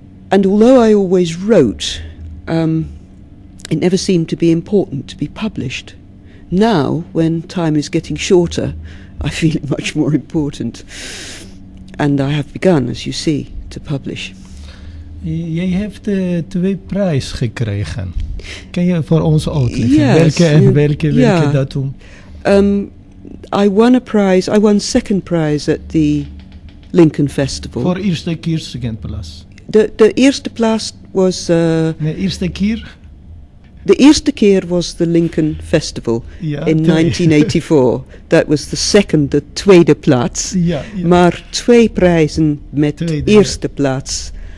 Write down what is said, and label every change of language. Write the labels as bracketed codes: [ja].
[en] And although I always wrote, it never seemed to be important to be published. Now, when time is getting shorter, I feel it much more important. And I have begun, as you see, to publish. [nl] Jij hebt 2 prijzen gekregen. Kan je voor ons uitleggen? [en] Yes, [nl] welke datum? [en] I won second prize at the Lincoln Festival. [nl] Voor eerste keer second plaats. De eerste plaats was... De eerste keer? De eerste keer was the Lincoln Festival in 1984. [en] That was the [nl] tweede plaats. Ja. Maar 2 prijzen met eerste plaats.